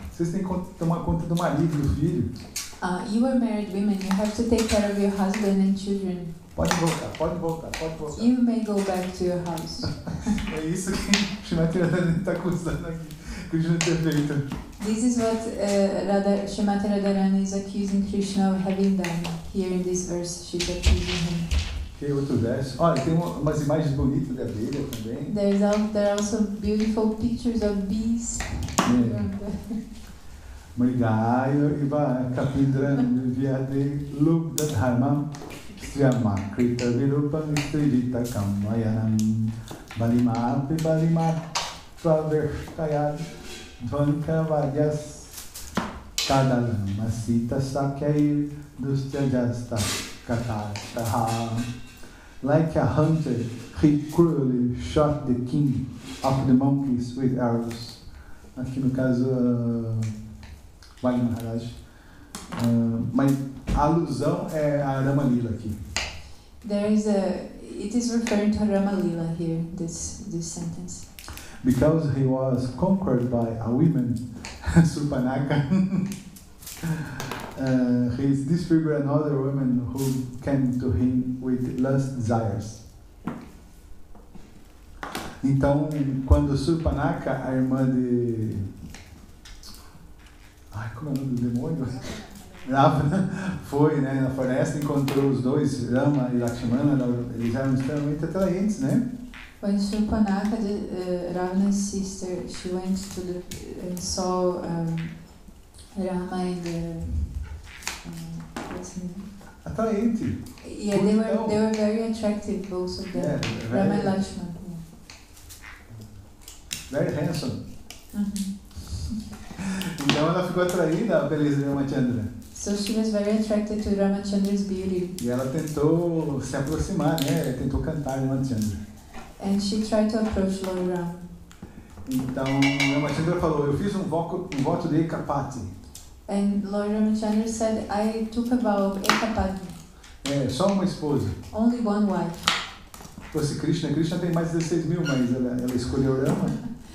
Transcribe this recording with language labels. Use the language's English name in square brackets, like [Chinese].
[Portuguese] Vocês têm que tomar conta do marido e do filho. [English] You are married women. You have to take care of your husband and children. [Portuguese] Pode voltar, pode voltar, pode voltar. [English] You may go back to your house. [Portuguese] É isso que Srimati Radharani está acusando aqui, Krishna ter feito. [English] This is what Srimati Radharani is accusing Krishna of having done. Here in this verse, she's accusing him. [Portuguese] Que outro verso? Olha, tem umas imagens bonitas de abelha também. [English] There are also beautiful pictures of bees. [Sanskrit] Mrigayo iva kapindran viade lubda dharmam striyama krita virupam strijita kamvayanam balimapi balimatvavershtayad dvanka vadyas kadalam asita sakyair dustyajasta katataha. [English] Like a hunter, he cruelly shot the king of the monkeys with arrows. [Portuguese] Aqui no caso, Bali Maharaj. Mas a alusão é a Rama Lila aqui. [English] It is referring to Rama Lila here, this sentence. Because he was conquered by a woman, Surpanaka. He disfigured another woman who came to him with lust desires. [Portuguese] Então, quando Surpanaka, a irmã de... como é o nome do demônio? Ravana, foi, né, na floresta, encontrou os dois, Rama e Lakshmana, eles eram extremamente atraentes, né? [English] When Surpanaka, Ravana's sister, she went to and saw Rama and what's his name? [Portuguese] Atraente. [English] Yeah, they were very attractive, both of them. Yeah, Rama and Lakshmana. Very handsome. [Portuguese] Então ela ficou atraída à beleza de Ramachandra. [English] So she was very attracted to Ramachandra's beauty. [Portuguese] E ela tentou se aproximar, né? Tentou cantar Ramachandra. [English] And she tried to approach Lord Ram. [Portuguese] Então Ramachandra falou, eu fiz um voto de Ekapati. [English] And Lord Ramachandra said, I took a vow of Ekapati. [Portuguese] Só uma esposa. [English] Only one wife. [Portuguese] Fosse Krishna tem mais de 16 mil, mas ela escolheu Rama.